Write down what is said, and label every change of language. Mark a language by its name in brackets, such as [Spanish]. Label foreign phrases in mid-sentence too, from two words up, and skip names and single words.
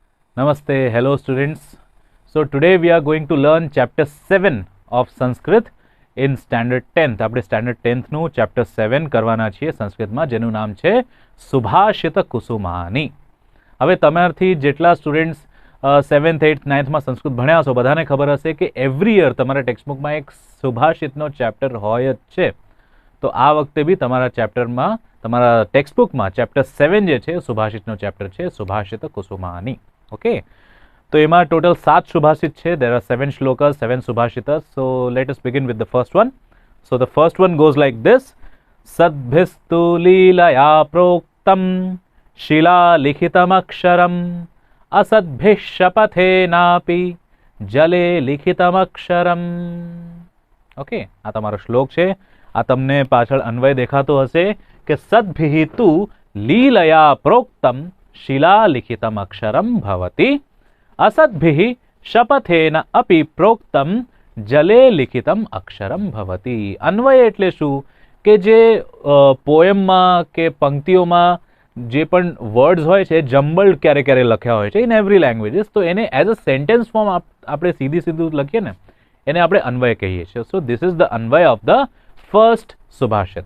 [English] Namaste, hello students. So today we are going to learn chapter 7 of Sanskrit in standard 10th. [Gujarati] આપણે [English] standard 10th [Gujarati] નું chapter 7 કરવાના છીએ સંસ્કૃતમાં, જેનું નામ છે સુભાષિત કુસુમાની. હવે તમારાથી જેટલા સ્ટુડન્ટ્સ 7th 8th 9th માં સંસ્કૃત ભણ્યા છો બધાને ખબર હશે કે [English] every year [Gujarati] તમારા ટેક્સ્ટબુકમાં એક સુભાષિતનો ચેપ્ટર હોય જ છે. તો આ વખતે બી તમારા ચેપ્ટરમાં, તમારા ટેક્સ્ટબુકમાં ચેપ્ટર 7 જે છે સુભાષિતનો ચેપ્ટર છે સુભાષિત કુસુમાની. ઓકે, તો એમાં ટોટલ 7 સુભાષિત છે. [English] there are 7 shlokas, 7 subhashitas. So let us begin with the first one. So the first one goes like this: [Sanskrit] सद्भिस्तु लीलया प्रोक्तं शिला लिखितम् अक्षरम् असद्भिः शपथेनापि जले लिखितम् अक्षरम्. [Gujarati] ઓકે, આ તમારો શ્લોક છે. આ તમને પાછળ અન્વય દેખાતો હશે કે [Sanskrit] સદ્ભિઃ તુ લીલયા પ્રોક્તમ શિલાલિખિતમ અક્ષરમ ભવતિ असद्भिः शपथेन अपि प्रोक्तम जले लिखितम अक्षरम भवति. [Gujarati] अन्वय એટલે શું કે જે પોએમમાં કે પંક્તિઓમાં જે પણ વર્ડ્સ હોય છે જમ્બલ્ડ ક્યારે ક્યારે લખ્યા હોય છે [English] in every languages, [Gujarati] તો એને [English] as a sentence form [Gujarati] આપણે સીધું લખીએ ને એને આપણે અન્વય કહીએ છીએ. [English] So this is the અન્વય of the first સુભાષિત.